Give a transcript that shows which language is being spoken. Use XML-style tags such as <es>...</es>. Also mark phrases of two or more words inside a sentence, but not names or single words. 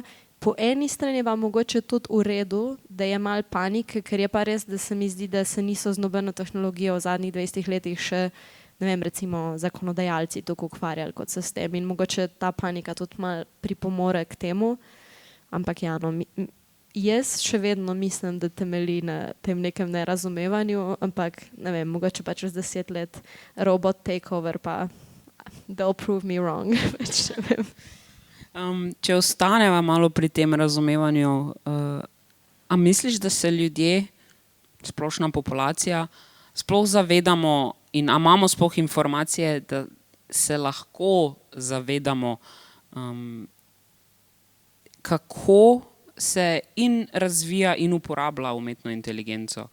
<sl>Po eni strani pa mogoče tudi v redu, da je malo panike, ker je pa res, da se mi zdi, da se niso z nobeno tehnologijo v zadnjih 20 letih še, ne vem, recimo zakonodajalci tako ukvarjali kot se s tem in mogoče ta panika tudi malo pripomore k temu, ampak ja, no, jaz še vedno mislim, da temelji na tem nekem nerazumevanju, ampak ne vem, mogoče pa čez 10 let</sl> <en>robot takeover</en> <sl>pa</sl> <en>they'll prove me wrong,</en> <sl>več ne vem. Če ostaneva malo pri tem razumevanju, a misliš, da se ljudje, splošna populacija, sploh zavedamo in a imamo sploh informacije, da se lahko zavedamo, kako se in razvija in uporablja umetno inteligenco.</sl>